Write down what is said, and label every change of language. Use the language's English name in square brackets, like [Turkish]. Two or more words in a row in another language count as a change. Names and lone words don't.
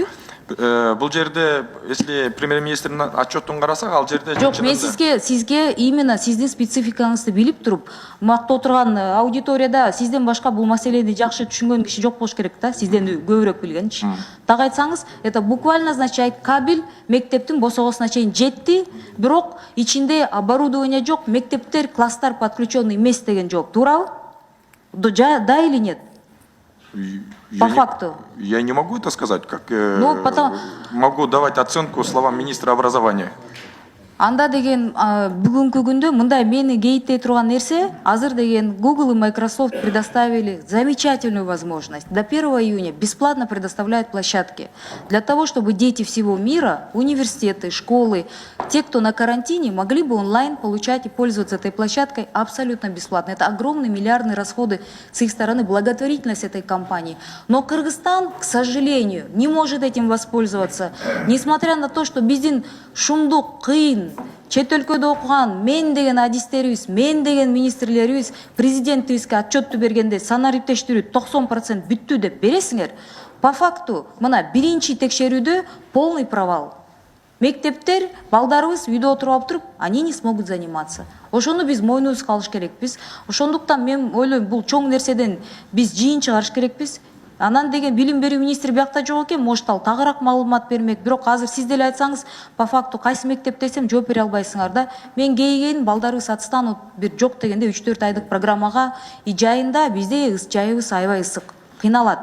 [Kyrgyz] Бул жерде, если премьер-министрдин отчетун карасак, ал жерде Жок, мен сизге именно сиздин спецификаңызды билип туруп, макта отурган аудиторияда сизден башка бул маселени жакшы түшүнгөн киши жок болуш керек да, сизден көбүрөөк билгенчи. Так айтсаңыз, [Russian] это буквально означает кабель [Kyrgyz] мектептин босогосуна чейин жетти, бирок ичинде оборудование жок, мектептер, класстар подключенный эмес деген жооп. [Russian] Туурабы? Да или нет? По факту. Я не могу это сказать, как потом... могу давать оценку словам министра образования. [Kyrgyz] Анда деген бүгүнкү күндө мындай мени кейиттей турган нерсе, азыр деген [Russian] Google и Microsoft предоставили замечательную возможность. До 1 июня бесплатно предоставляют площадки для того, чтобы дети всего мира, университеты, школы, те, кто на карантине, могли бы онлайн получать и пользоваться этой площадкой абсолютно бесплатно. Это огромные миллиардные расходы с их стороны, благотворительность этой компании. Но Кыргызстан, к сожалению, не может этим воспользоваться, несмотря на то, что [Kyrgyz] биздин шумдук, кыйын, чет өлкөдө окуган мен деген адистерибиз, мен деген министрлерибиз президентибизге отчетту бергенде санариптештирүү 90% бүттү деп бересиңер. [Russian] По факту, [Kyrgyz] мына биринчи текшерүүдө [Russian] полный провал. [Kyrgyz] Мектептер, балдарыбыз үйдө отуруп алып туруп, [Russian] они не смогут заниматься. [Kyrgyz] Ошону биз мойнубузга алыш керекпиз. Ошондуктан мен ойлойм, бул чоң нерседен биз жыйын чыгарыш керекпиз. Анан деген билим берүү министри биякта жок экен, может ал тагыраак маалымат бермек. Бирок азыр сиз деле айтсаңыз, [Russian] по факту [Kyrgyz] кайсы мектеп десем жооп бере албайсыңар да. Мен кейген балдарыбыз отстанут бир жок дегенде 3-4 айдык программага жайында бизде жайыбыз аябай ысык, кыйналат.